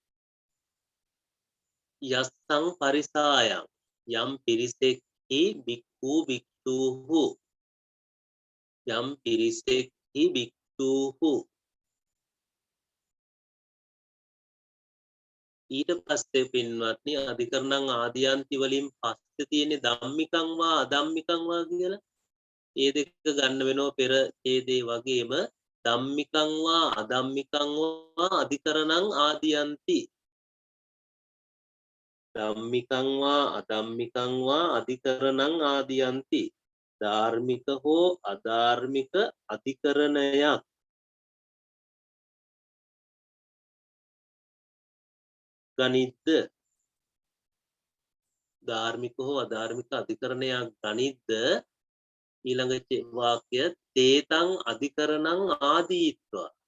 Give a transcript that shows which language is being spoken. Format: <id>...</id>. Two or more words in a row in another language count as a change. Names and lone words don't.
<pi>යස්සං පරිසායන්</pi> <si>යම් පිරිසෙක්හි</si> <pi>භික්ඛු භික්ඛූහු</pi> <si>යම් පිරිසෙක්හි භික්ඛූහු ඊට පස්සේ පින්වත්නි</si> <pi>අධිකරණං ආදියන්ති</pi> <si>වලින් පස්සේ තියෙන</si> <pi>ධම්මිකං වා අධම්මිකං වා</pi> <si>කියලා ඒ දෙක ගන්න වෙනවා පෙර ඡේදේ වගේම</si> <pi>ධම්මිකං වා අධම්මිකං වා අධිකරණං ආදියන්ති ධම්මිකං වා අධම්මිකං වා අධිකරණං ආදියන්ති</pi> <si>ධාර්මික හෝ අධාර්මික අධිකරණයක් ගනිද්ද ධාර්මික හෝ අධාර්මික අධිකරණයක් ගනිද්ද ඊළඟ වාක්‍ය</si> <pi>තේතං අධිකරණං ආදීත්වා</pi>